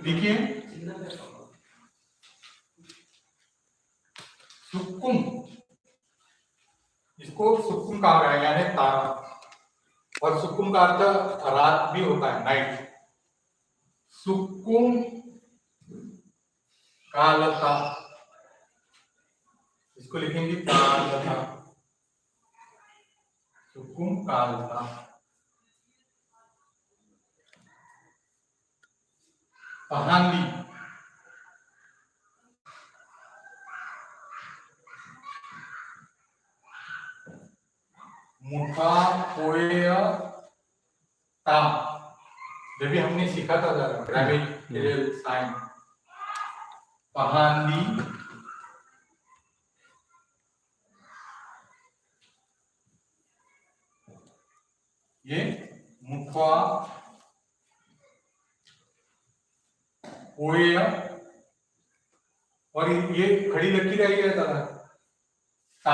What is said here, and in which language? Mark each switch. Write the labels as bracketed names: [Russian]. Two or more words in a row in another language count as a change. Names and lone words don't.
[Hindi] देखिए सुकुम, इसको सुकुम कहा गया यानी तारा, और सुकुम का अर्थ रात भी होता है, नाइट। [Gondi] सुकुम कालता, [Hindi] इसको लिखेंगे कालता, [Gondi] सुकुम कालता। पहांदी, मुठा पोय ता, [Hindi] जब भी हमने सीखा था [English] grammatical sign. [Hindi] पहांदी ये [Gondi] मुठा पोय, [Hindi] और ये खड़ी लकीर आई है [Gondi] दादा ता